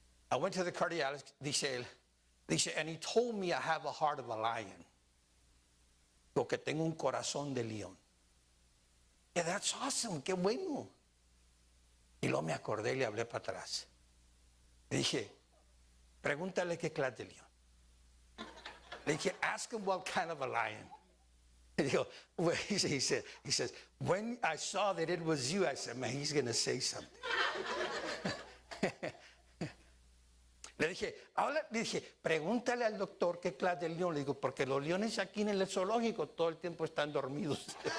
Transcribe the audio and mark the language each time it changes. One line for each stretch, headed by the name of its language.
English: I went to the cardiologist, dice, and he told me I have a heart of a lion.
Spanish: Porque tengo un corazón de león.
English: Yeah, that's awesome,
Spanish: qué bueno. Y luego me acordé y le hablé para atrás. Le dije, pregúntale qué clase de león. Le dije,
English: ask him what kind of a lion. He says, when I saw that it was you, I said, man, he's going to say something.
Spanish: Le dije, pregúntale al doctor qué clase de león. Le digo, porque los leones aquí en el zoológico todo el tiempo están dormidos.